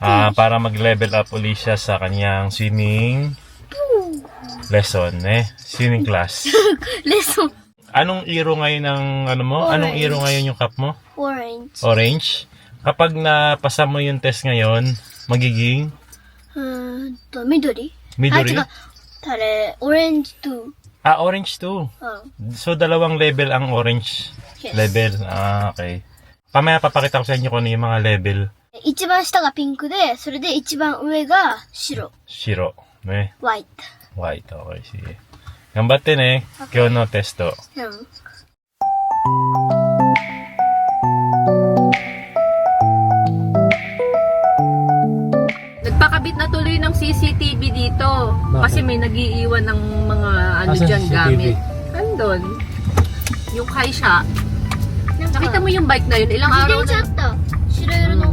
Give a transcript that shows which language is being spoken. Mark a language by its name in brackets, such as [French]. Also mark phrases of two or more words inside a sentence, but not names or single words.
[Filipino] Para mag-level up ulit siya sa kanyang [English] swimming lesson, swimming class. [Filipino] Lesson. Anong iro ngayon ng ano mo? Orange. Anong iro ngayon yung cup mo? Orange. Orange. Kapag napasa mo yung test ngayon, magiging Midori. Midori? Orange to [English] Orange too. [Japanese] うん。 [Filipino] So, dalawang level ang orange Yes. [English] level. Okay. [Filipino] Pamaya papakita ko sa inyo kung ano yung mga level. [Japanese] 一番下がピンクで、それで一番上が白。 Shiro. Ne? white。 [English] White. Okay, sige. [Japanese] 頑張ってね。今日のテスト. うん。 [Filipino] Nagpakabit na tuloy ng CCTV dito. Bakit? Kasi may nagiiwan ng mga ano Asan dyan CCTV? gamit. Andun. Yung Kaisha. Nakita mo yung bike na yun? Ilang [Japanese] 自 [Filipino] araw [Japanese] 転車あ [Filipino] na, [Japanese] った。白色の。